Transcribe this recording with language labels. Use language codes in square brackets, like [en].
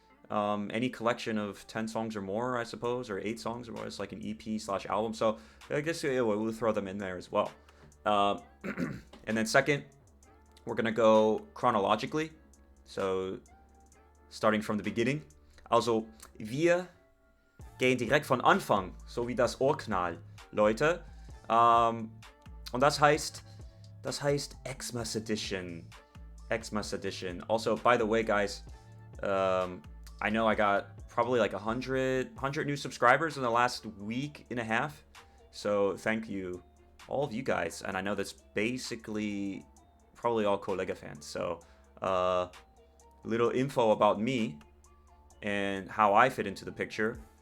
[en] Any collection of 10 songs or more, I suppose, or 8 songs or more, it's like an EP/album. So I guess we'll throw them in there as well. And then second, we're gonna go chronologically. So starting from the beginning. [de] Also, wir gehen direkt von Anfang, so wie das Urknall, Leute. Und das heißt Xmas Edition. [en] Xmas Edition. Also, by the way, guys, I know I got probably like 100 new subscribers in the last week and a half. So thank you, all of you guys. And I know that's basically probably all Kollegah fans. So little info about me and how I fit into the picture.